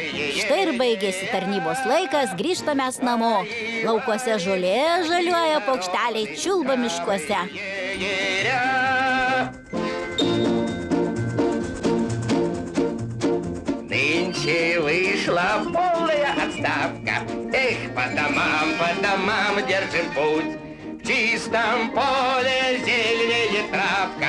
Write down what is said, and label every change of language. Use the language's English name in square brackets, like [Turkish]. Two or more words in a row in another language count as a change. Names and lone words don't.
[Lithuanian] Štai ir baigėsi tarnybos laikas, grįžtame mes namo. Laukuose žolė žaliuoja, paukšteliai čiulba miškuose. [Russian] Нынче вышла полная отставка. Эх, по домам держим путь. В чистом поле зеленеет травка.